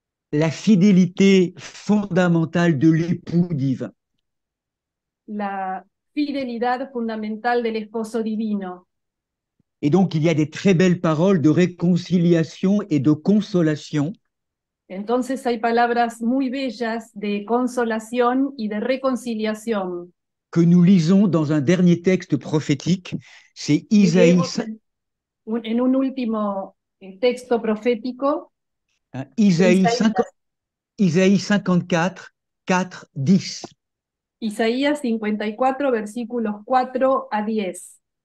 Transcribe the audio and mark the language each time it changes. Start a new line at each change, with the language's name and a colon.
French: la fidélité fondamentale de l'époux divin.
Spanish: la fidelidad fundamental del esposo divino.
French: Et donc, il y a des très belles paroles de réconciliation et de consolation
Spanish: Entonces hay palabras muy bellas de consolación y de reconciliación
French: que nous lisons dans un dernier texte prophétique. C'est
Spanish: que
French: Isaïe,
Spanish: leemos en un último texto profético,
French: Isaïe,
Spanish: Isaías.
French: Isaïe 54, 4, 10.
Spanish: Isaías 54, versículos 4 a 10.